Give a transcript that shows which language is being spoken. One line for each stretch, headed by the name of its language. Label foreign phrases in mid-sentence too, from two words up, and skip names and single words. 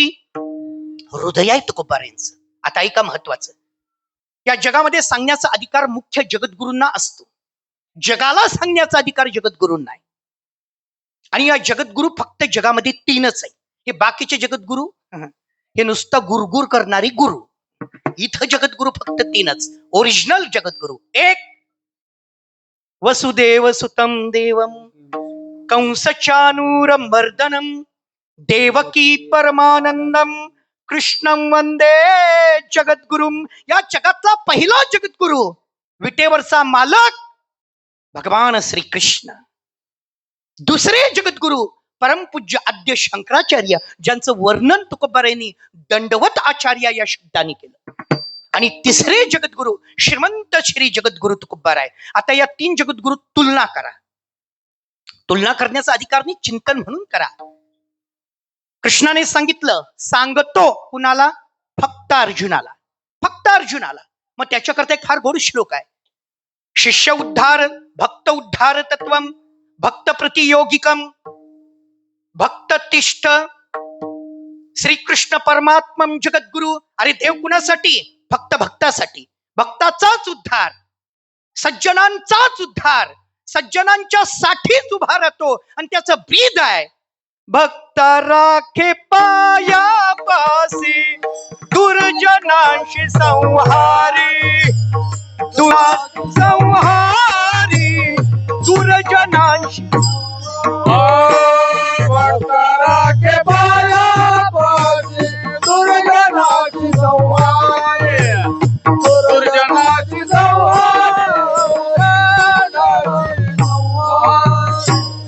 Marathi: हृदय आहे तुकोबारायांचं. आता ऐका महत्वाचं, या जगामध्ये सांगण्याचा अधिकार मुख्य जगद्गुरूंना असतो. जगाला सांगण्याचा अधिकार जगद्गुरूंना आहे. आणि या जगद्गुरु फक्त जगामध्ये तीनच आहे. हे बाकीचे जगद्गुरु हे नुसतं गुरगुर करणारी गुरु. इथं जगद्गुरु फक्त तीनच. ओरिजिनल जगद्गुरु एक,
Sanskrit: वसुदेव सुतम देवम कंसचानूरमर्दनम देवकी परमानंदम कृष्णं वंदे जगद्गुरुम.
Marathi: या जगातला पहिला जगद्गुरु, विटेवरचा मालक भगवान श्री कृष्ण. दुसरे जगद्गुरु परमपूज्य आद्य शंकराचार्य, ज्यांचं वर्णन तुकोबारायांनी दंडवत आचार्य या शब्दाने केलं. आणि तिसरे जगद्गुरु श्रीमंत श्री जगद्गुरु तुकोबाराय. आता या तीन जगद्गुरु तुलना करा. तुलना करण्याचा अधिकार नाही, चिंतन म्हणून करा. कृष्णाने सांगितलं, सांगतो कुणाला? फक्त अर्जुनाला, फक्त अर्जुनाला. मग त्याच्याकरता एक फार गोड श्लोक आहे.
Sanskrit: शिष्य उद्धार भक्त उद्धार तत्वम भक्त प्रतियोगिकम भक्त तिष्ठ श्रीकृष्ण परमात्मम जगद्गुरु.
Marathi: अरे देव कुणासाठी? फक्त भक्तासाठी. भक्ताचाच उद्धार, सज्जनांचाच उद्धार, सज्जनांच्या साठीच उभा राहतो. आणि त्याचं ब्रीद आहे, भक्त राखे पायापासी दुर्जनांशी संहारी, संहारी दुर्जनांशी. भक्ताराखे पायापाशी दुर्जनाची संहारी, दुर्जनाची संहारी.